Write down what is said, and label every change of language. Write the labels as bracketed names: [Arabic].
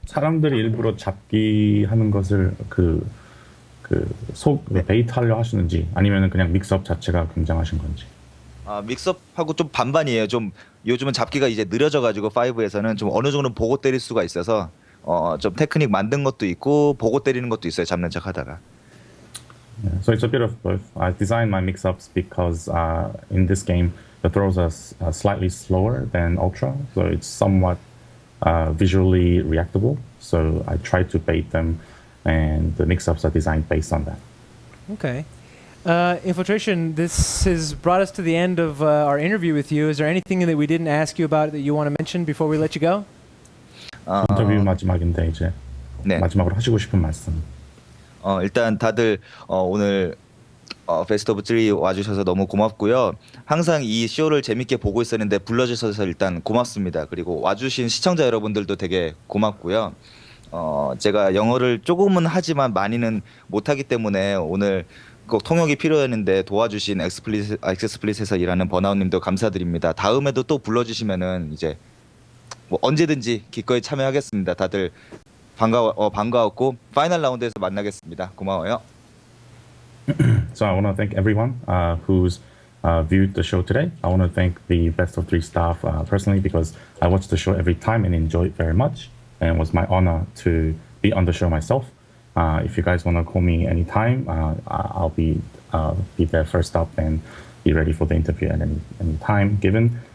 [Korean] 사람들이 일부러 잡기 하는 것을 베이트 하려 하시는지 아니면은 그냥 믹스업 자체가 굉장하신 건지. 믹스업하고 좀 반반이에요. 좀 요즘은 잡기가 이제 느려져가지고 5에서는 좀 어느 정도 보고 때릴 수가 있어서 좀 테크닉 만든 것도 있고 보고 때리는 것도 있어요. 잡는 척하다가. [English] Yeah, so it's a bit of both. I designed my mix-ups because in this game the throws are slightly slower than Ultra, so it's somewhat visually reactable. So I try to bait them, and the mix-ups are designed based on that. Okay. Infiltration, this has brought us to the end of our interview with you. Is there anything that we didn't ask you about that you want to mention before we let you go? [Korean] 인터뷰 마지막인데 이제 네. 마지막으로 하시고 싶은 말씀. 일단 다들 오늘 베스트 오브 3 와주셔서 너무 고맙고요. 항상 이 쇼를 재밌게 보고 있었는데 불러주셔서 일단 고맙습니다. 그리고 와주신 시청자 여러분들도 되게 고맙고요. 제가 영어를 조금은 하지만 많이는 못하기 때문에 오늘 꼭 통역이 필요했는데 도와주신 엑스플릿에서 일하는 버나우님도 감사드립니다. 다음에도 또 불러주시면은 이제 뭐 언제든지 기꺼이 참여하겠습니다. 다들 반가웠고 파이널 라운드에서 만나겠습니다. 고마워요. [English] So I want to thank everyone who's viewed the show today. I want to thank the Best of 3 staff personally because I watch the show every time and enjoy it very much. And it was my honor to be on the show myself. If you guys want to call me anytime, I'll be there first up and be ready for the interview at any time given.